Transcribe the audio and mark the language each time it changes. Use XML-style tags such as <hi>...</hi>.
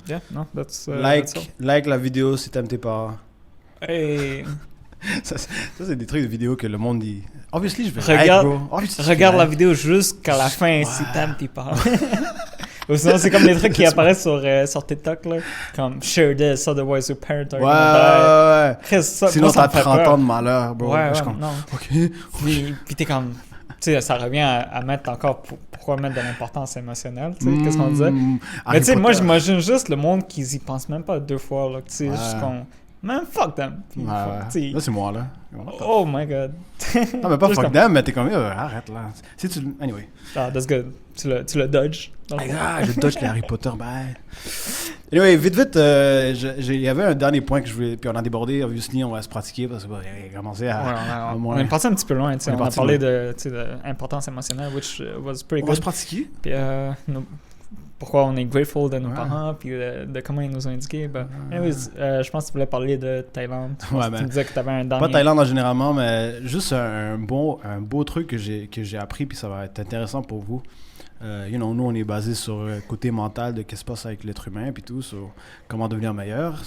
<en>Yeah, no, that's...</en> <fr>like la vidéo si t'aimes tes parents. Hey... ça, c'est des trucs de vidéo que le monde dit. Obviously, je vais regarde la vidéo jusqu'à la fin si t'aimes tes parents. Ou sinon, c'est comme les trucs qui apparaissent sur TikTok, là.</fr> <en>Comme share this, otherwise your parents are</en> <fr>ouais. Sinon, t'as 30 ans de malheur, bro. Ouais, comme, non. OK. Puis t'es comme. Tu sais, ça revient à mettre encore. Pourquoi mettre de l'importance émotionnelle, tu sais, qu'est-ce qu'on disait. Mais tu sais, moi, j'imagine juste le monde qui y pense même pas 2 fois, là. Tu sais, juste qu'on.</fr> <en>Man, fuck them.</en> <fr>Là, c'est moi, là.</fr> <en>Oh my god.</en> <fr>Non, mais pas fuck them, mais t'es comme, arrête, là. Si tu... Anyway.</fr> <en>Ah, that's good.</en> <fr>Tu le dodge. Je dodge les Harry Potter, bye. Anyway, vite, il y avait un dernier point que je voulais... Puis on a débordé, obviously, on va se pratiquer parce qu'il a commencé à... on est parti un petit peu loin, tu sais. On a parlé de l'importance émotionnelle,</fr> <en>which was pretty good.</en> <fr>On va se pratiquer. Puis, pourquoi on est grateful de nos parents, puis de comment ils nous ont indiqué. Anyways, je pense que tu voulais parler de Thaïlande. Tu me disais que tu avais un dernier... Pas Thaïlande généralement, mais juste un beau truc que j'ai appris, puis ça va être intéressant pour vous. Nous, on est basé sur le côté mental de qu'est-ce qui se passe avec l'être humain, puis tout, sur comment devenir meilleur.</fr>